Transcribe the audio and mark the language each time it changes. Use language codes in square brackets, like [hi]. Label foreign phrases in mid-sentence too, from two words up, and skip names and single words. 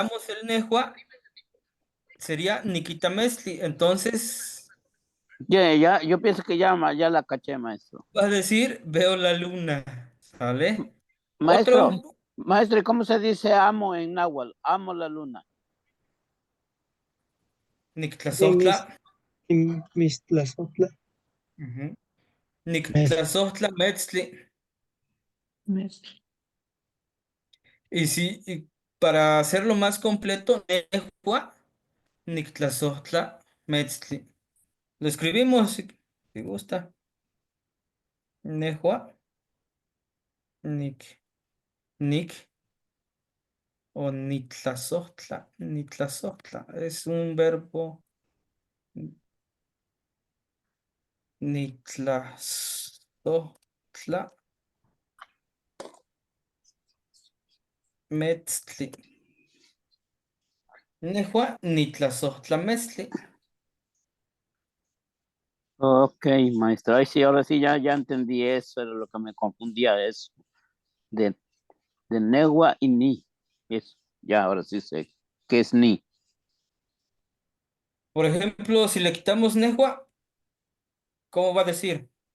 [es] quitamos el Nejwa, sería [nah] Nikita Mesli. [es] Entonces Yo pienso que ya la caché, maestro. va a decir veo la luna. ¿Sale? Maestro, Otro, maestro, ¿y cómo se dice amo en náhuatl? Amo la luna. [nah] Nictlazohtla. Mixtlazotla. Ujú. Mes- Nictlazohtla, Metzli. [es] Y para hacerlo más completo, [nah] Nejwa, Nictlazohtla, Metzli. [es] Lo escribimos si gusta. [nah] Nejwa, Nic, Nic o Nitlazohtla. [es] Nitlazohtla es un verbo. [nah] Nitlazohtla, Metzli. Nejwa, Nitlazohtla, Metzli. [es] Ok, maestro. Ay, sí, ahora sí ya entendí eso, era lo que me confundía eso. De, de negua y ni. Eso, ya, ahora sí sé qué es ni. Por ejemplo, si le quitamos Nejwa, ¿cómo va a decir?